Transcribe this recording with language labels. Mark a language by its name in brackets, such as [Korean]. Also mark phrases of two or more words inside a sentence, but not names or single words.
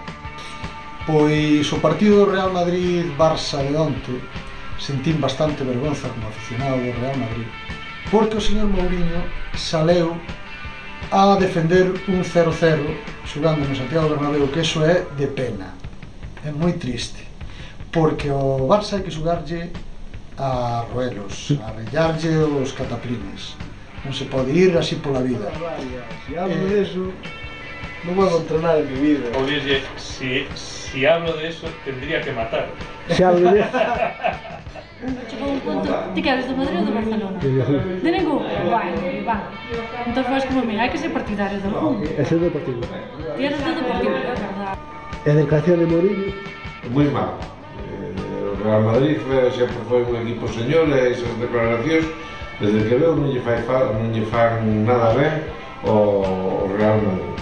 [Galician] Pois o partido do Real Madrid-Barça de onte sentín bastante vergonza como aficionado do Real Madrid, porque o señor Mourinho saleu a defender un 0-0 xogando no Santiago Bernabéu, que eso é de pena, é moi triste, porque o Barça hai que xogarlle a ruelos, a rellarlle os cataplines, non se pode ir así pola vida. [Spanish] Si hablo de eso, [Galician] non vou a [Spanish] entrenar en mi vida. O dije, si hablo de eso, tendría que matar. Se hablo de eso. [Galician] Chegou un punto, ti queres do Madrid ou do Barcelona? De ningún? Vai. Entón faz como mira, hai que ser partidario do algún. Ese é o Deportivo. Ti eres do Deportivo, é verdade. E a declaración de Mourinho? Moi mal. O Real Madrid sempre foi un equipo señor e esas declaracións desde que veo non lle fan nada ben o Real Madrid.